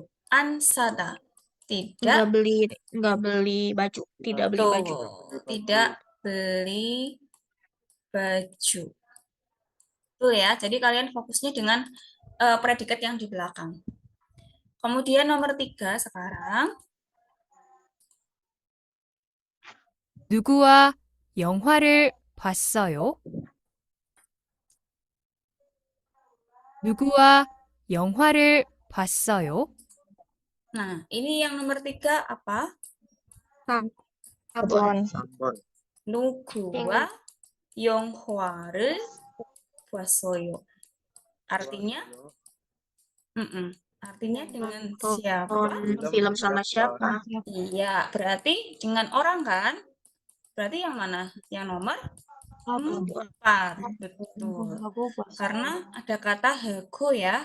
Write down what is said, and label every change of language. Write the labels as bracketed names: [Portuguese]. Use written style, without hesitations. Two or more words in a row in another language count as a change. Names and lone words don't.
[Indonesian] Ansada. Tidak. Nggak beli baju. Tidak beli baju. Tidak beli baju. Tuh ya, jadi kalian fokusnya dengan predikat yang di belakang. Kemudian nomor 3 sekarang. [Korean] 누구와 영화를 봤어요? 누구와 영화를 봤어요? [Indonesian] Nah, ini yang nomor 3 apa? Sabon. [Korean] 누구와 영화를 봤어요. [Indonesian] Artinya? Artinya dengan siapa? Nonton film sama siapa? Iya, berarti dengan orang kan? Berarti yang mana? Yang nomor 4. Betul. Karena ada kata hago ya.